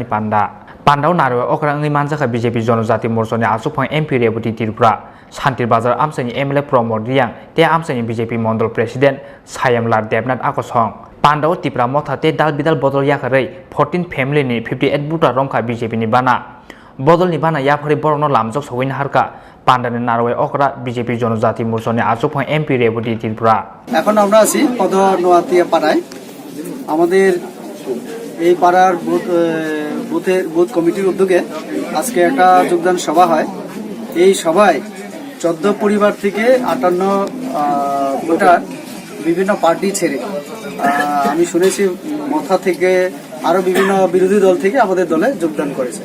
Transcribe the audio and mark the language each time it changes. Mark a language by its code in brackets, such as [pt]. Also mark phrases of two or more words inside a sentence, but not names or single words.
[trp] पान्डाव नारवे अक्राङै मानजाखा बिजेपि जनजाति मोर्चानि आसुफां एमपि रेबती त्रिपुरा शान्तिर बाजार आमसानि एमएलए प्रमोद रियां ते आमसानि बिजेपि मण्डल प्रेसिडेन्ट सायमलाल देबनाथ आकसं पान्डाव तिप्रा मथा ते दाल बिदाल बदल याखरै 14 फेमिलिनि 58 बुटा रमखा बिजेपिनि बाना बदलनि बाना याफरे बरनो लामजक सवैन हारका पान्डानि नारवे अक्रा बिजेपि जनजाति मोर्चानि आसुफां एमपि रेबती त्रिपुरा [bn] এখন আমরা আছি পদ নোয়াতিয়া পাড়ায় আমাদের এই পাড়ার বুথ কমিটির উদ্যোগে আজকে একটা যোগদান সভা হয় এই সভায় 14 পরিবার থেকে 58 ভোটার বিভিন্ন পার্টি ছেড়ে আমি শুনেছি মথা থেকে আরো বিভিন্ন বিরোধী দল থেকে আমাদের দলে যোগদান করেছে।